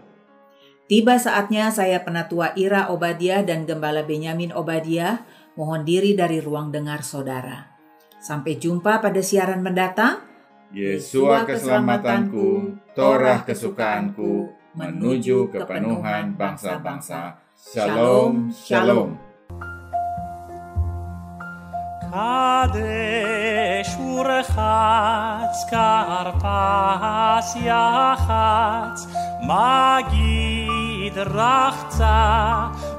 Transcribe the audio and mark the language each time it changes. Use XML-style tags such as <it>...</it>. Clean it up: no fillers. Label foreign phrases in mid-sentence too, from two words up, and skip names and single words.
<id>Tiba saatnya saya Penatua Ira Obadiah dan Gembala Benyamin Obadiah mohon diri dari ruang dengar saudara. Sampai jumpa pada siaran mendatang. Yeshua keselamatanku, Torah kesukaanku, menuju kepenuhan bangsa-bangsa.</id> <he>שלום, שלום. קדש ורחץ כרפס יחץ מגיד רחצה</he>